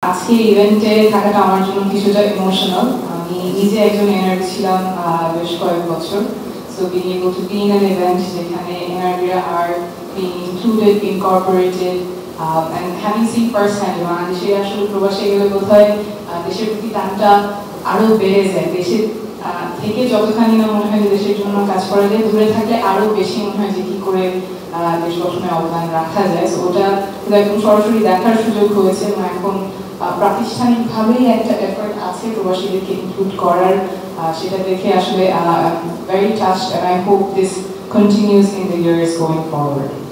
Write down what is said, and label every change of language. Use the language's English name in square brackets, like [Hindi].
[Bangla] আজকে ইভেন্টে থাকাটা আমার জন্য কিছুটা ইমোশনাল। আমি নিজে একজন এনআরবি ছিলাম বেশ কয়েক বছর। [English] So being able to be in an event [Bangla] যেখানে এনআরবিরা [English] are being included, incorporated, and having seen first hand [Bangla] বাংলাদেশে আসলে প্রবাসে গেলে বোধহয় দেশের প্রতি টানটা আরো বেড়ে যায়। দেশের থেকে যতখানি না মনে হয় যে দেশের জন্য কাজ করা যায়, দূরে থাকলে আরো বেশি মনে হয় যে কি করে দেশ গঠনে অবদান রাখা যায়। সো ওটা একদম সরাসরি দেখার সুযোগ হয়েছে এবং এখন প্রাতিষ্ঠানিকভাবেই একটা এফোর্ট আছে প্রবাসীদেরকে ইনক্লুড করার। সেটা দেখে আসলে [English] very touched and I hope this continues in the years going forward.